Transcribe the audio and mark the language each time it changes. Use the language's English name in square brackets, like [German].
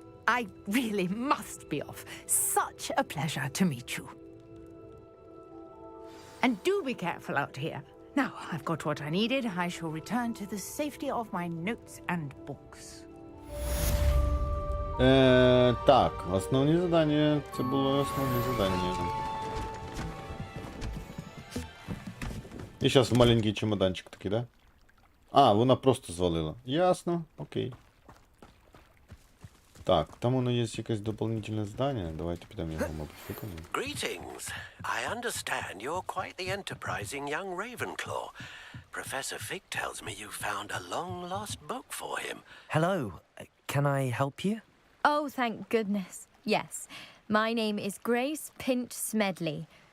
[English] I really must be off. Such a pleasure to meet you. And do be careful out here. Now, I've got what I needed. I shall return to the safety of my notes and books. [Ukrainian] Так, основні завдання. Це було основні завдання. І зараз в маленький чемоданчик такий, да? А, вона просто звалила. Ясно, окей. Так, там воно є якесь дополнительне завдання. Давайте підемо його, мабуть, виконуємо. [English] Greetings. I understand you're quite the enterprising young Ravenclaw. Professor Fig tells me you found a long-lost book for him. Hello. Can I help you? Oh, thank goodness. Yes. My name is Grace Pinch Smedley.